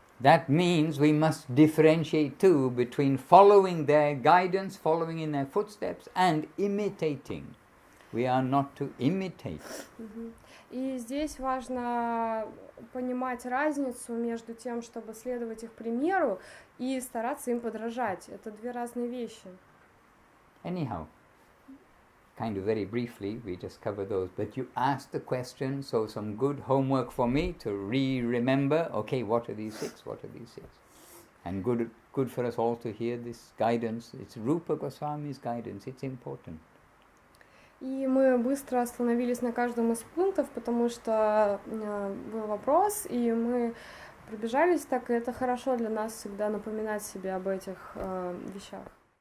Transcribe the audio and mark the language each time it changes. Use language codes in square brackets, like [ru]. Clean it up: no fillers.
[en] That means we must differentiate too between following their guidance, following in their footsteps, and imitating. We are not to imitate. [ru] И здесь важно понимать разницу между тем, чтобы следовать их примеру, и стараться им подражать. Это две разные вещи. [en] Anyhow, kind of very briefly, we just cover those. But you asked the question, so some good homework for me to remember. Okay, what are these 6? What are these 6? And good for us all to hear this guidance. It's Rupa Goswami's guidance, it's important. [ru] И мы быстро остановились на каждом из пунктов, потому что был вопрос, и мы пробежались так, и это хорошо для нас всегда напоминать себе об этих вещах.